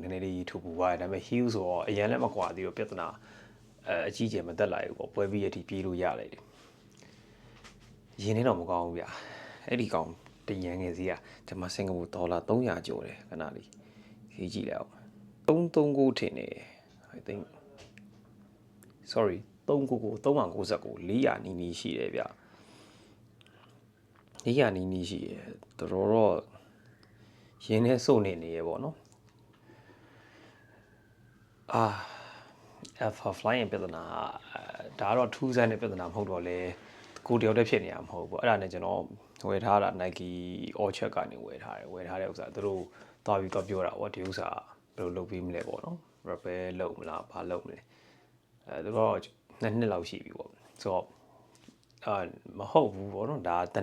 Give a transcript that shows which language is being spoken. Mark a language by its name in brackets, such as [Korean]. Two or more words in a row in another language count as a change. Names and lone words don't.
[Burmese] ည်းနည်းလေးထူပူသွားတယ်ဒါပေမဲ့ heel ဆိုတော့အရင်လည်းမကွာသေးတော့ပြဿနာအကြီးကျယ်မတက်လာဘူးပေါ့ပွဲပြီးအထိပြေးလို့ရလိုက်တယ်ရင်းနေတော့မကောင်းဘူးဗျအဲ့ဒီကောင်တရန်ငယ်စီကဒီမှာစင်ကာပူဒေါ်လာ300ကျော်တယ်ခဏလေးရေးကြည့်လိုက်အောင်339ထင်တယ် [English] I think sorry [Burmese] 399 400 နီးရှိတယ်ဗျ400နီးရှိတယ်တော်တော့ရင်းနေစုံနေရပေါ့နော် Alpha Fly ရဲ့ပြဿနာဒါကတော့ထူးဆန်းတဲ့ပြဿနာမဟုတ်တော့လေကိုတယောက်တည်းဖြစ်နေရမှာမဟုတ်ဘူးအဲ့ဒါနဲ့ကျွန်တော်ဝယ်ထားတာ Nike Orchard ကနေဝယ်ထားတဲ့ဥစ္စာသူတို့သွားပြီးတော့ပြောတာဗောဒီဥစ္စာဘယ်လိုလုပ်ပြီးမလဲပေါ့နော် repair လုပ်မလားဘာလုပ်မလဲသူတို့2နှစ်လောက်ရှိပြီပေါ့ဆိုတော့မဟုတ်ဘူးပေါ့နော်ဒါတစ်